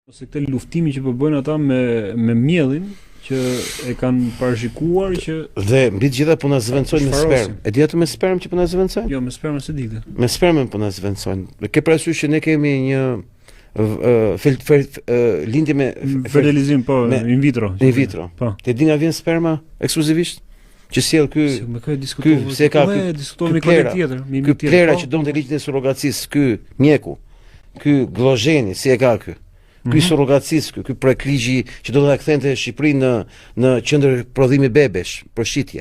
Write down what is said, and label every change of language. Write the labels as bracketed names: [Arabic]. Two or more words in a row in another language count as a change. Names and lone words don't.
[Albanian] Ose këtë luftimi që po bëjnë ata me mielin që e kanë parashikuar që dhe mbi të gjitha po na zëvendësojnë me sperm. E di atë me sperm që po na zëvendësojnë? Jo, me spermën se dikte. Me spermën po na zëvendësojnë. Ke parasysh që ne kemi një lindje me fertilizim po in vitro. In vitro. Po. Te di nga vjen sperma ekskluzivisht? Që sjell ky me kë diskutojmë. Se ka diskutojmë me kolegë tjetër, me ky plera që donte ligjin e surrogacisë, ky mjeku, ky Glozheni, si e ka ky? Ky surrogacisë, ky projekt ligji që do ta kthente Shqipërinë në qendër prodhimi bebesh për shitje.